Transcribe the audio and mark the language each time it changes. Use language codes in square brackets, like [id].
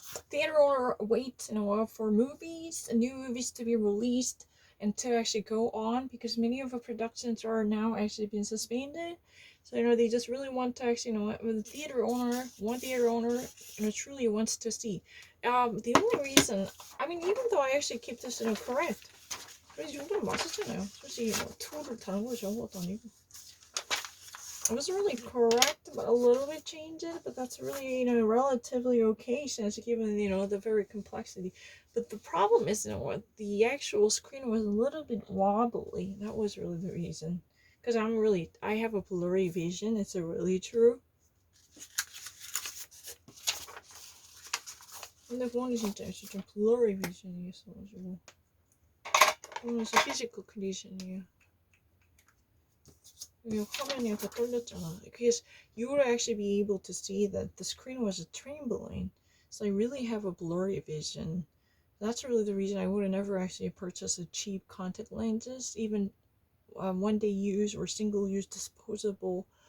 [en] Theater owner wait for new movies to be released and to actually go on because many of the productions are now actually being suspended. So they just really want to actually the one theater owner truly wants to see. The only reason, even though I actually keep this correct, [ko] 그래서 이건 맞았잖아요. 솔직히 투를 다른 거죠, 그것도 아니고. [en] It was really correct, but a little bit changed it, but that's really, relatively okay since given, the very complexity. But the problem is, the actual screen was a little bit wobbly. That was really the reason. Because I have a blurry vision. It's really true. [ko] 근데 그거는 진짜 좀 [en] blurry vision [ko] 이었어가지고. 그거는 진짜 [en] physical condition [ko] 이에요. 화면이 약간 떨렸잖아. [en] Because you would actually be able to see that the screen was trembling. So I really have a blurry vision. That's really the reason I would never actually purchase a cheap contact lenses, even one-day use or single-use disposable.